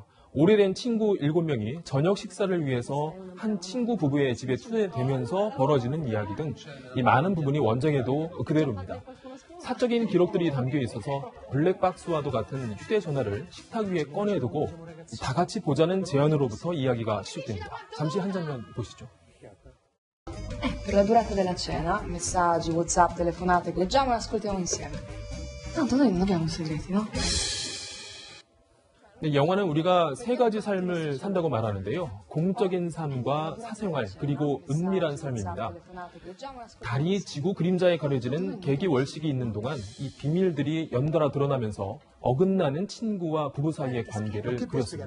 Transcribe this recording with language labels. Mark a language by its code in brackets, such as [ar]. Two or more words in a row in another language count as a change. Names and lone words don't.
[ko] 오래된 친구 7명이 저녁 식사를 위해서 한 친구 부부의 집에 초대되면서 벌어지는 이야기 등 이 많은 부분이 원작에도 그대로입니다. 사적인 기록들이 담겨 있어서 블랙박스와도 같은 휴대전화를 식탁 위에 꺼내두고 다 같이 보자는 제안으로부터 이야기가 시작됩니다. 잠시 한 장면 보시죠. [it] Per la durata della cena, messaggi, WhatsApp, telefonate, leggiamo e ascoltiamo insieme. Tanto noi non abbiamo segreti, no? [ko] 네, 영화는 우리가 세 가지 삶을 산다고 말하는데요. 공적인 삶과 사생활, 그리고 은밀한 삶입니다. 달이 지구 그림자에 가려지는 개기월식이 있는 동안 이 비밀들이 연달아 드러나면서 어긋나는 친구와 부부 사이의 관계를 그렸습니다.